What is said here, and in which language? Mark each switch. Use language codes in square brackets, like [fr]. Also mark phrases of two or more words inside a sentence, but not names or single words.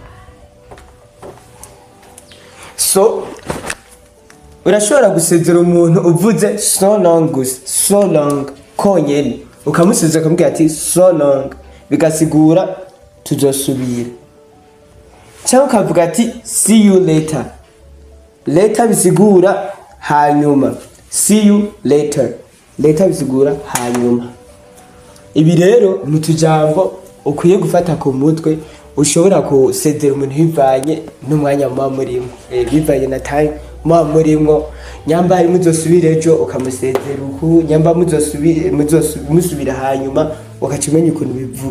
[rn] So urashobora gusezera umuntu uvuze [en] so long [rn] gusa, [en] so long [rn] konyene, ukamusezera ukamubwira ati [en] so long, [rn] bigasigura tuzosubira. Cyangwa ukavuga ati [en] see you later. [rn] Later bisigura hanyuma, [en] see you later. [rn] Later bisigura hanyuma. Ibi rero mu tujambo ukwiye gufata ku mutwe. Ushobora gusezera umuntu bivanye n'umwanya muba murimo, bivanye na time muba murimo. Nyamba hari muzosubira ejo ukamusezera uku, nyamba musubira hanyuma ukacimenya ukuntu bivuga.